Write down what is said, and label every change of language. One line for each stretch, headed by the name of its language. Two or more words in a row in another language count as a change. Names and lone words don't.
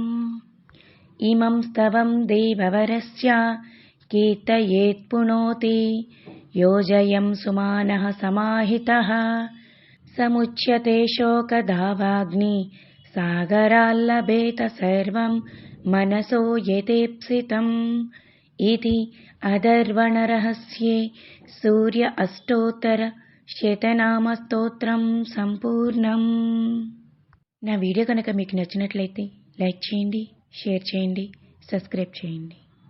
Sanskrit: इमं स्तवं देववरस्य कीर्तयेत् पुनोति योजयं सुमानः समाहितः समुच्यते शोकधावाग्नि सागराल्लभेत सर्वं मनसो यथेप्सितम् इति अथर्वणरहस्ये सूर्य अष्टोत्तर శతనామస్తోత్రం సంపూర్ణం।
Telugu: నా వీడియో కనుక మీకు నచ్చినట్లయితే లైక్ చేయండి, షేర్ చేయండి, సబ్స్క్రైబ్ చేయండి।